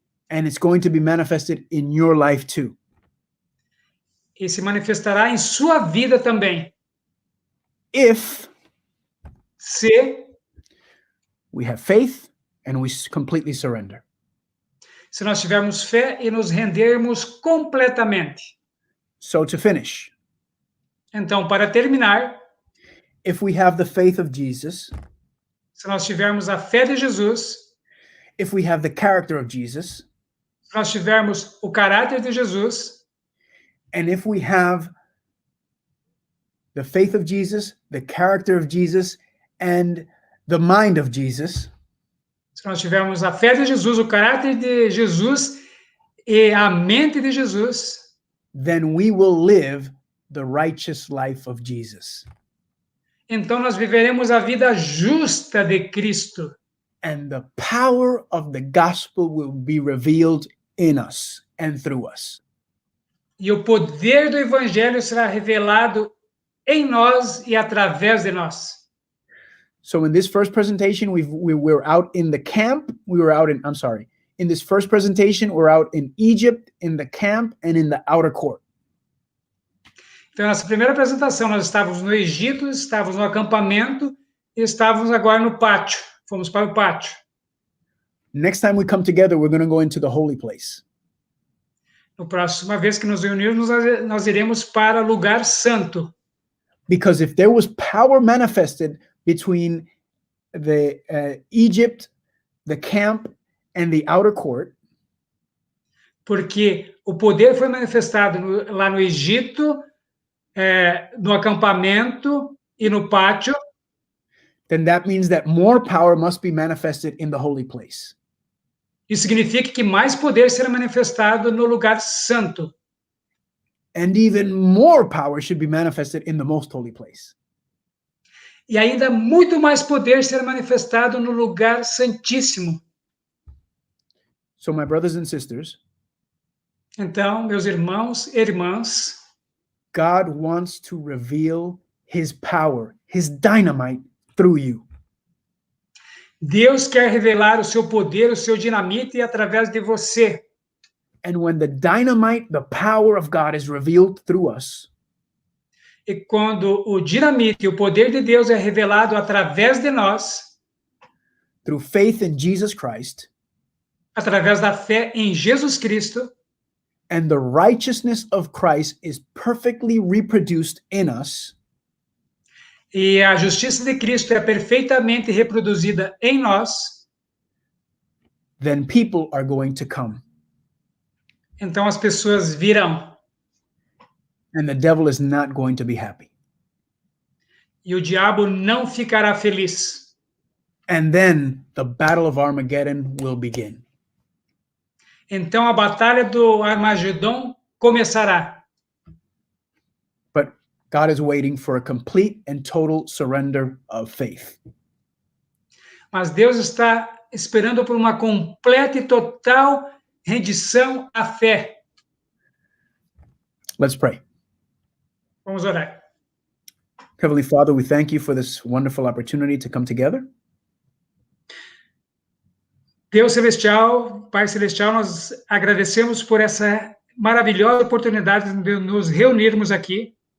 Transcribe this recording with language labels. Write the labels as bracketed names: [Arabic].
[English] And it's going to be manifested in your life too. [Portuguese] E se manifestará em sua vida também. Se [English] we have faith and we completely surrender. [Portuguese] Se nós tivermos fé e nos rendermos completamente. [English] So to finish. [Portuguese] Então, para terminar, [English] if we have the faith of Jesus, [Portuguese] se nós tivermos a fé de Jesus, [English] if we have the character of Jesus, [Portuguese] se nós tivermos o caráter de Jesus, [English] and if we have the faith of Jesus, the character of Jesus, and the mind of Jesus, [Portuguese] se nós tivermos a fé de Jesus, o caráter de Jesus e a mente de Jesus, [English] then we will live the righteous life of Jesus. [Portuguese] Então nós viveremos a vida justa de Cristo. [English] And the power of the gospel will be revealed in us and through us. [Portuguese] E o poder do evangelho será revelado em nós e através de nós. [English] So in this first presentation, we were out in the camp. In this first presentation, we're out in Egypt, in the camp, and in the outer court. [Portuguese] Então, nessa primeira apresentação, nós estávamos no Egito, estávamos no acampamento e estávamos agora no pátio. Fomos para o pátio. [English] Next time we come together, we're going to go into the holy place. [Portuguese] Na próxima vez que nos reunirmos, nós iremos para o lugar santo. [English] Because if there was power manifested between the Egypt, the camp, and the outer court, [Portuguese] porque o poder foi manifestado lá no Egito, no acampamento e no pátio, [English] then that means that more power must be manifested in the holy place. [Portuguese] Isso significa que mais poder será manifestado no lugar santo. [English] And even more power should be manifested in the most holy place. [Portuguese] E ainda muito mais poder será manifestado no lugar santíssimo. [English] So my brothers and sisters, [Portuguese] então, meus irmãos e irmãs, [English] God wants to reveal his power, his dynamite through you. [Portuguese] Deus quer revelar o seu poder, o seu dinamite através de você. [English] And when the dynamite, the power of God is revealed through us, [Portuguese] E quando o dinamite, o poder de Deus é revelado através de nós, [English] through faith in Jesus Christ, [Portuguese] através da fé em Jesus Cristo, [English] and the righteousness of Christ is perfectly reproduced in us, [Portuguese] e a justiça de Cristo é perfeitamente reproduzida em nós, [English] then people are going to come. [Portuguese] então as pessoas virão. [English] And the devil is not going to be happy. [Portuguese] E o diabo não ficará feliz. [English] And then the battle of Armageddon will begin. [Portuguese] Então a batalha do Armagedon começará. [English] But God is waiting for a complete and total surrender of faith. [Portuguese] Mas Deus está esperando por uma completa e total rendição à fé. [English] Let's pray. [Portuguese] Vamos orar. [English] Heavenly Father, we thank you for this wonderful opportunity to come together. [Portuguese] Deus Celestial, Pai Celestial, nós agradecemos por essa maravilhosa oportunidade de nos reunirmos aqui.